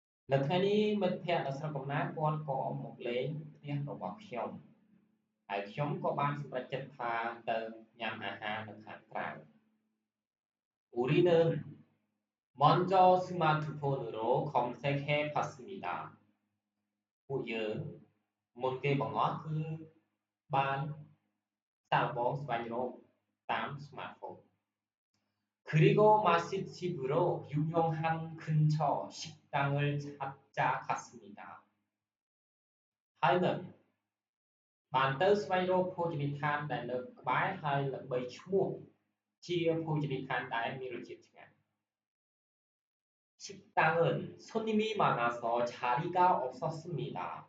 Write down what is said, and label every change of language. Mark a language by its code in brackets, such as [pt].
[km] នៅថ្ងៃនេះមិត្តភ័ក្តិនៅស្រុកកំណើតគាត់ក៏មកលេងផ្ទះរបស់ខ្ញុំហើយខ្ញុំក៏បានសម្រេចចិត្តថាទៅញ៉ាំអាហារនៅខាងក្រៅ [ko] 우리는 먼저 스마트폰으로 검색해 봤습니다. [km] ពួកយើងមុនគេបង្អស់គឺបានសាកល្បងស្វែងរកតាម smartphone. [ko] 그리고 맛집으로 유명한 근처 식당을 찾아 갔습니다. [km] ហើយនឹងបានទៅស្វែងរកភោជនីយដ្ឋានដែលនៅក្បែរហើយល្បីឈ្មោះជាភោជនីយដ្ឋានដែលមានរសជាតិឆ្ងាញ់ [ko] 식당은 손님이 많아서 자리가 없었습니다.